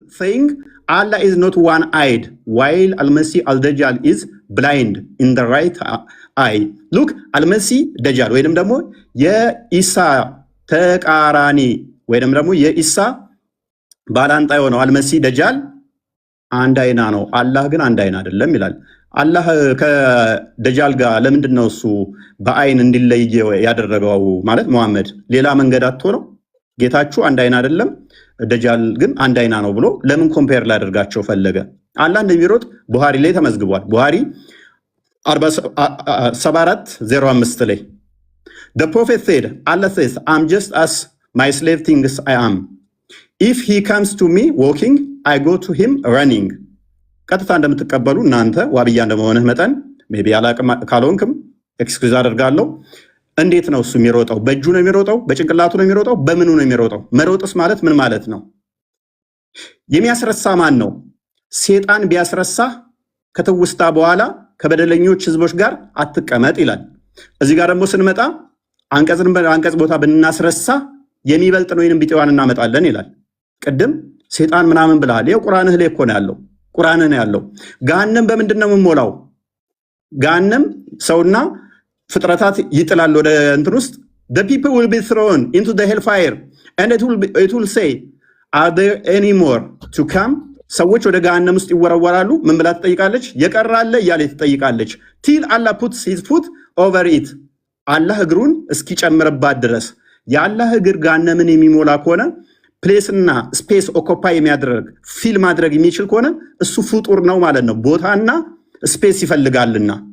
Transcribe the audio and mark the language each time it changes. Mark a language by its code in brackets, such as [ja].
[en] saying Allah is not one-eyed, while Al-Masih Al-Dajjal is blind in the right eye. [am] Look, Al-Masih Dajjal ወይንም ደግሞ የኢሳ ተቃራኒ ወይንም ደግሞ የኢሳ ባላንጣ የሆነው አልመሲህ ደጃል አንድ አይና ነው፣ አላህ ግን አንድ አይና አይደለም ይላል። አላህ ከደጃል ጋር ለምንድን ነው እሱ በአይን እንዲለይ ያደረገው? ማለት መሐመድ ሌላ መንገድ አጥቶ ነው? ጌታችሁ አንድ አይና አይደለም ደጃል ግን አንድ አይና ነው ብሎ ለምን ኮምፔር ላደርጋቸው ፈለገ? አላህ እንደሚሮጥ ቡሃሪ ላይ ተመዝግቧል። ቡሃሪ 74:05 ላይ [en] The prophet said, Allah says, I'm just as my slave thinks I am. If he comes to me walking, I go to him running. [am] ቀጥታ እንደምትቀበሉ እናንተ ዋብያ እንደመሆንህ መጠን ሜቢ አላቅም ካልሆንክም ኤክስኪውዝ አደርጋለሁ። እንዴት ነው እሱ የሚሮጠው? በእጁ ነው የሚሮጠው? በጭንቅላቱ ነው የሚሮጠው? በምኑ ነው የሚሮጠው? መሮጥስ ማለት ምን ማለት ነው? የሚያስረሳ ማን ነው? ሴጣን ቢያስረሳ ከተውስታ በኋላ ከበደለኞች ህዝቦች ጋር አትቀመጥ ይላል። እዚህ ጋር ደግሞ ስንመጣ አንቀጽ ቦታ ብናስረሳ የሚበልጥ ነው ወይንም ቢጤዋን እናመጣለን ይላል። ቅድም ሴጣን ምናምን ብለሃል። ይሄው ቁርአንህ ላይ እኮ ነው ያለው። ቁርአንህ ነው ያለው። ገሃነም በምንድን ነው የምንሞላው? ገሃነም ሰውና ፍጥረታት ይጥላል ወደ እንትን ውስጥ [en] the people will be thrown into the hellfire and it will say are there any more to come? [am] ሰዎች ወደ ገሃነም ውስጥ ይወረወራሉ። ምን ብላ ትጠይቃለች? የቀራለ እያለ ትጠይቃለች። [en] till Allah puts his foot over it [am] አላህ እግሩን እስኪጨምርባት ድረስ። የአላህ እግር ገሃነምን የሚሞላ ከሆነ ፕሌስና ስፔስ ኦኮፓይ የሚያደርግ ፊል ማድረግ የሚችል ከሆነ እሱ ፍጡር ነው ማለት ነው። ቦታና ስፔስ ይፈልጋልና